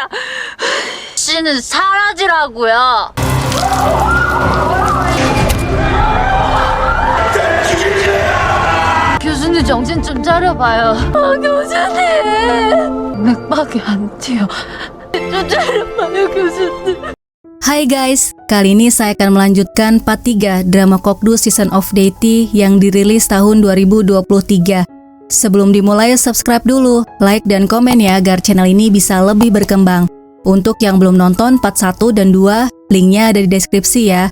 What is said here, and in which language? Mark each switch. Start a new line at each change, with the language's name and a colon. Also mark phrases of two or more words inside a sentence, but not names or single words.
Korean: 씨는 사라지라고요. 교수님 정신 좀 차려봐요. 교수님. 맥박이 안 뛰어. 좀 차려봐요 교수님.
Indonesian: Hai guys, kali ini saya akan melanjutkan part 3 drama Kokdu Season of Deity yang dirilis tahun 2023. Sebelum dimulai, subscribe dulu, like dan komen ya agar channel ini bisa lebih berkembang. Untuk yang belum nonton part 1 dan 2, linknya ada di deskripsi ya.